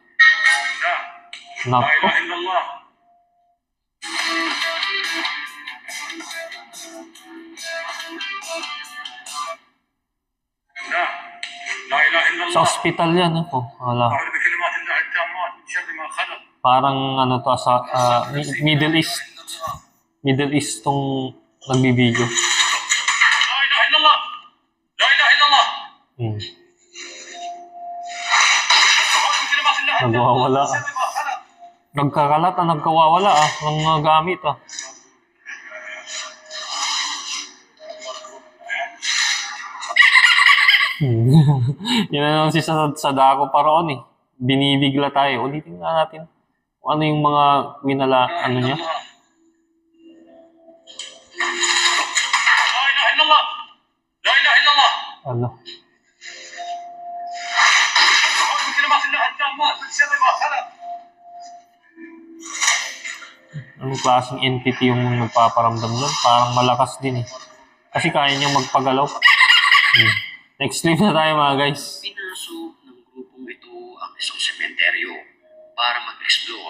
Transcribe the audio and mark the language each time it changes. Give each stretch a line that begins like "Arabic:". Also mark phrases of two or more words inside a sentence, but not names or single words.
Filipino: Nako. Sa ospital yan. Wala. Parang Middle East. Middle East tong nagbibideo.
Arabic: لا إله إلا الله! لا إله إلا الله!
Filipino: Nagwawala ah. Nagkakalat ah, nagkawawala ah, ng mga gamit ah. Yun na naman si Sadako Paraon eh. Binibigla tayo. Ulitin nga natin kung ano yung mga ano niya.
Arabic: لا إله إلا الله! لا إله إلا الله!
Filipino: Ano?
Arabic: أعوذ بكلمات الله التامات من شر ما خلق.
Filipino: Anong klaseng entity yung nagpaparamdam doon? Parang malakas din eh. Kasi kaya niyang magpagalaw.
English: Next clip
Filipino: na tayo mga guys. Pinasok ng grupong ito ang isang sementeryo para mag-explore.